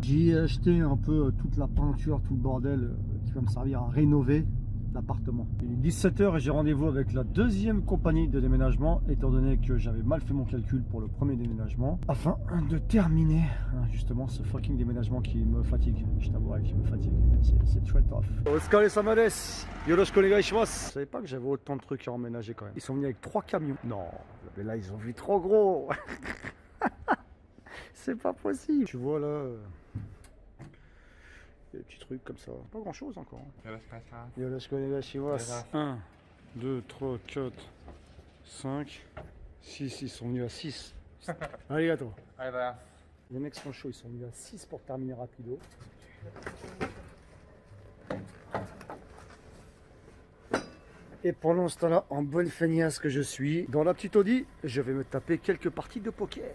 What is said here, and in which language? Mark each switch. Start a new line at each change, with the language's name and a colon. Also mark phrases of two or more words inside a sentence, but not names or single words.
French: J'y ai acheté un peu toute la peinture, tout le bordel qui va me servir à rénover l'appartement. Il est 17 h et j'ai rendez-vous avec la deuxième compagnie de déménagement, étant donné que j'avais mal fait mon calcul pour le premier déménagement, afin de terminer justement ce fucking déménagement qui me fatigue. Je t'avouerai qu'il me fatigue. C'est très tough.
Japanese: お疲れ様です。よろしくお願いします.
French: Je savais pas que j'avais autant de trucs à emménager quand même. Ils sont venus avec 3 camions. Non, mais là ils ont vu trop gros. C'est pas possible. Tu vois là. Des petits trucs comme ça. Pas grand chose encore.
Japanese: よろしくお願いします.
French: 1, 2, 3, 4, 5, 6. Ils sont venus à 6. Arigato. Les mecs sont chauds. Ils sont venus à 6 pour terminer rapido. Et pendant ce temps-là, en bonne feignasse que je suis, dans la petite Audi, je vais me taper quelques parties de poker.